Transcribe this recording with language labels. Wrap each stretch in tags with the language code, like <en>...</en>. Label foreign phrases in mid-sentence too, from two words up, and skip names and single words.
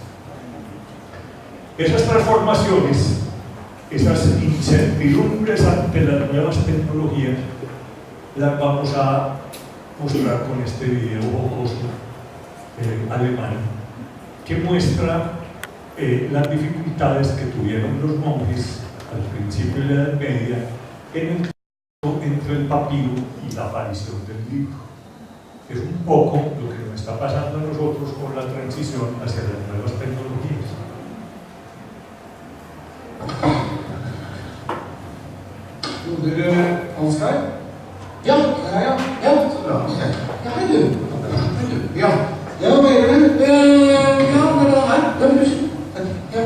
<es>Esas transformaciones, esas incertidumbres ante las nuevas tecnologías, las vamos a mostrar con este video jocoso alemán, que muestra las dificultades que tuvieron los monjes al principio de la Edad Media entre el papiro y la aparición del libro. Es un poco lo que nos está pasando a nosotros con la transición hacia las nuevas tecnologías.</es> <no>Ansgar? Ja. Så bra. Ja, hei du. Ja. Ja, hva gjør du? Ja, hva er det her? Ja, ja.</no>